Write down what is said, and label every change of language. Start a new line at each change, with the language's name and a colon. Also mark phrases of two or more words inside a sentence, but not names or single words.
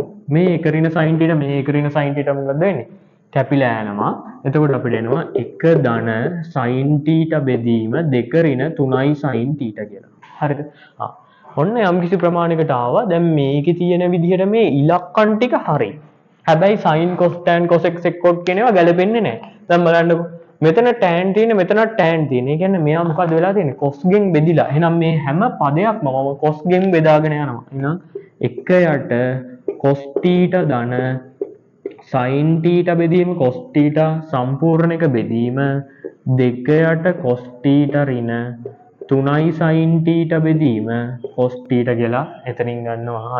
Sinhala: මේ 1 ඍණ sin θ මේ 1 ඍණ sin θ මොකද වෙන්නේ? කැපිලා යනවා. එතකොට අපිට එනවා 1 ධන sin θ බෙදීම 2 ඍණ 3යි sin θ කියලා. හරිද? ඔන්න යම්කිසි ප්‍රමාණයකට ආවා. දැන් මේකේ තියෙන විදිහට මේ ඉලක්කම් ටික හරි. හැබැයි sin cos tan cos x sec cot කියන ඒවා ගැලපෙන්නේ නැහැ. දැන් බලන්නකො. මෙතන tan තියෙන මෙතන tan තියෙන. ඒ කියන්නේ මෙයා මොකද වෙලා තියෙන්නේ? cos ගෙන් බෙදිලා. එහෙනම් මේ හැම පදයක්ම මම cos ගෙන් බෙදාගෙන යනවා. එහෙනම් 1 යට cos θ ධන sin θ බෙදීම cos θ සම්පූර්ණ එක බෙදීම 2 යට cos θ ඍණ 3යි sin θ බෙදීම cos θ කියලා එතනින් ගන්නවා.